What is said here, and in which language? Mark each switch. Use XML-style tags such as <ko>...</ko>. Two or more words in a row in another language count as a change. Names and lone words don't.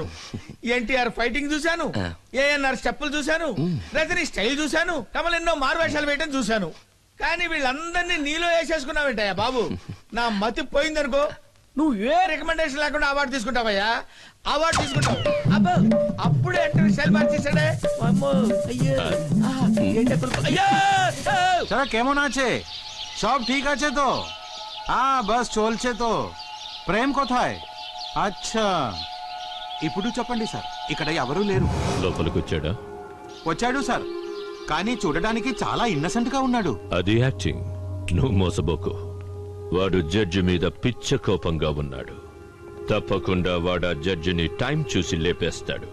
<te>ఎన్టీఆర్ ఫైటింగ్ చూశాను, ఏఎన్ఆర్ స్టెప్పులు చూశాను, రజనీ స్టైల్ చూశాను, కమల్ ఎన్నో మారువేషాలు వేయటం చూశాను. కానీ వీళ్ళందరినీ నీలో వేసేసుకున్నావేంటయ్యా బాబు? నా మతి పోయిందనుకో, నువ్వు ఏ రికమెండేషన్ లేకుండా అవార్డు తీసుకుంటావయ్యా. అవార్డు తీసుకుంటావు. అబ్బో అప్పుడే అంటే స్టైల్ మార్చేసాడే. అమ్మో అయ్యో</te> <bn>চলা কেমন আছে? সব ঠিক আছে তো? বস চলছে তো। প্রেম কোথায়? আচ্ছা</bn> <te>ఇప్పుడు చెప్పండి సార్, ఇక్కడ ఎవరూ లేరు. లోపలికి వచ్చాడా? వచ్చాడు సార్, కానీ చూడడానికి చాలా ఇన్నసెంట్ గా ఉన్నాడు. అది యాక్టింగ్, నువ్వు మోసబోకు. వాడు జడ్జి మీద పిచ్చ కోపంగా ఉన్నాడు. తప్పకుండా వాడు ఆ జడ్జిని టైం చూసి లేపేస్తాడు.</te>